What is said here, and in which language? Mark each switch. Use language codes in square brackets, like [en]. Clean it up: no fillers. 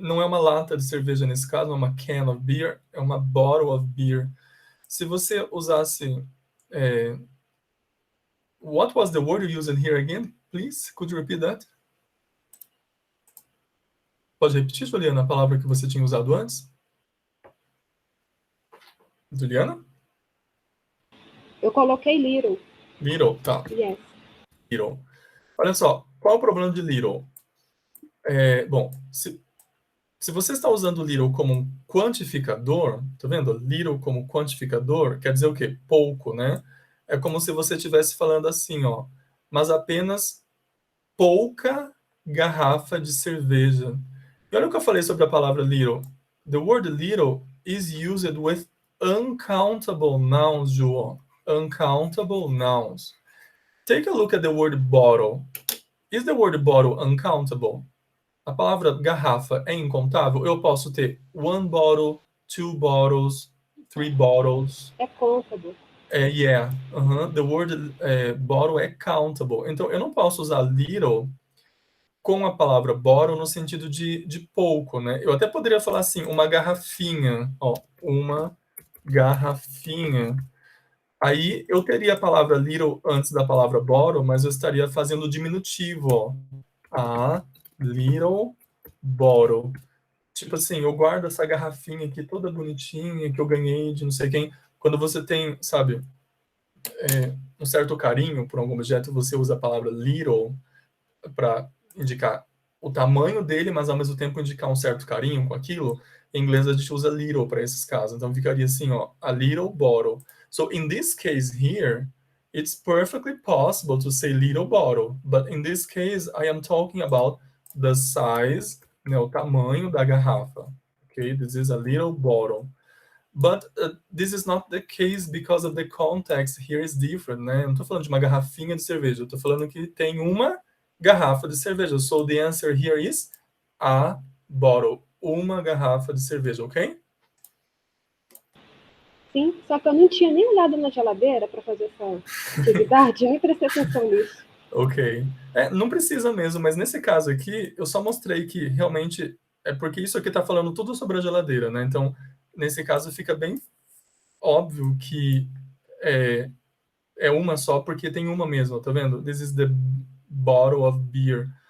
[pt] Não é uma lata de cerveja nesse caso, não é uma [en] can of beer, [pt] é uma bottle of beer. Se você usasse... [en] what was the word you used here again? Please, could you repeat that? [pt] Pode repetir, Juliana, a palavra que você tinha usado antes? Juliana? Eu coloquei little. Little, tá. [en] Yes. Little. [pt] Olha só, qual é o problema de little? Bom, se você está usando little como um quantificador, tá vendo? Little como quantificador quer dizer o quê? Pouco, né? É como se você estivesse falando assim, ó, mas apenas pouca garrafa de cerveja. E olha o que eu falei sobre a palavra little. [en] The word little is used with uncountable nouns, João. Uncountable nouns. Take a look at the word bottle. Is the word bottle uncountable? [pt] A palavra garrafa é incontável? Eu posso ter [en] one bottle, two bottles, three bottles. [pt] É countable. [en] Yeah. The word bottle é countable. [pt] Então, eu não posso usar little com a palavra bottle no sentido de pouco, né? Eu até poderia falar assim, uma garrafinha. Ó, uma garrafinha. Aí eu teria a palavra little antes da palavra bottle, mas eu estaria fazendo o diminutivo, ó. [en] A little bottle. [pt] Tipo assim, eu guardo essa garrafinha aqui toda bonitinha que eu ganhei de não sei quem. Quando você tem, sabe, um certo carinho por algum objeto, você usa a palavra little para indicar o tamanho dele, mas ao mesmo tempo indicar um certo carinho com aquilo. Em inglês a gente usa little para esses casos. Então ficaria assim, ó, a little bottle. [en] So in this case here, it's perfectly possible to say little bottle, but in this case I am talking about the size, [pt] né, o tamanho da garrafa. [en] Okay, this is a little bottle. But this is not the case because of the context here is different, [pt] né? Eu não estou falando de uma garrafinha de cerveja, eu estou falando que tem uma garrafa de cerveja. [en] So the answer here is a bottle. [pt] Uma garrafa de cerveja, ok? Sim, só que eu não tinha nem olhado na geladeira para fazer essa atividade, eu nem prestei atenção nisso. Ok. Não precisa mesmo, mas nesse caso aqui, eu só mostrei que realmente é porque isso aqui está falando tudo sobre a geladeira, né? Então, nesse caso, fica bem óbvio que é uma só, porque tem uma mesmo, tá vendo? [en] This is the bottle of beer.